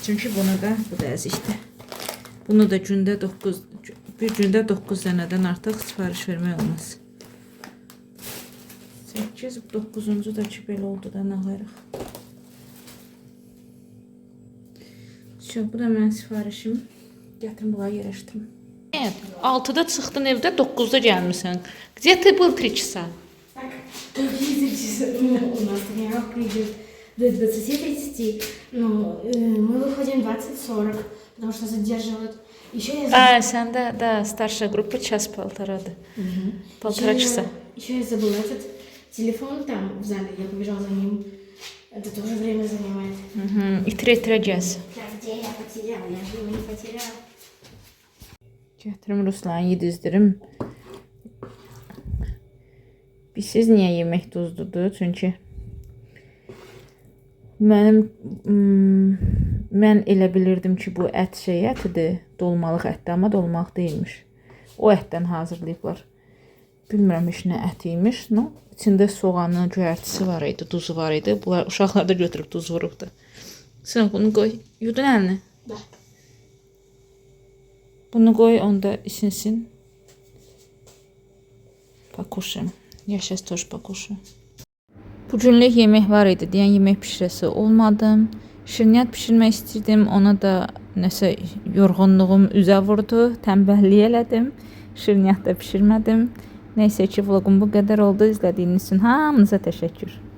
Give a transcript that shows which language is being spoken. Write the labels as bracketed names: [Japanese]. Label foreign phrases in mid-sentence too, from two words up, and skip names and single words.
[Azerbaijani] Çünki bunu da, bu da əzikdir. Bunu da bir gündə 9 dənədən artıq sifariş vermək olmaz. 8, 9-cu da ki belə oldu da, nə qayrıq. Bu da mənim sifarişim. Gətirim, bunları yerləşdirim. 6-da çıxdın evdə, 9-da gəlmirsən. [Russian] Где ты был 3 часа? Так, какие 3 часа? У нас тренировка идет до 20:30, но мы выходим 20:40, потому что задерживают. Еще я [Azerbaijani] Səndə də [Russian] старшая группа час-полтораdır. Полтора часа. Еще я забыла этот телефон там в зале, я побежала за ним. Это тоже время занимает. [Azerbaijani] İtirə gəz. [Russian] Где я потеряла? Я же его не потеряла. [Azerbaijani] Gətirim Ruslanı yedizdirim. Siz niyə yemək duzludur? Çünki mən elə bilirdim ki, bu ət ətidir, dolmalıq ətdir, amma dolmaq deyilmiş. O ətdən hazırlayıblar. Bilmirəm heç nə əti imiş. İçində soğanı, göyərtisi var idi, duzu var idi. Bunlar uşaqlar da götürüb duz vurubdu. Sən bunu qoy. Yudun əlini. Bunu qoy, onda isinsin. [Russian] Покушаем. Я сейчас тоже покушаю. [Azerbaijani] Bugünlük yemək var idi deyən yemək pişirəsi olmadım. Şirniyyat pişirmək istirdim. Ona da nəsə yorğunluğum üzə vurdu. Tənbəllik elədim. Şirniyyat da pişirmədim. Neysə ki, vloqum bu qədər oldu. İzlədiyiniz üçün hamınıza təşəkkür.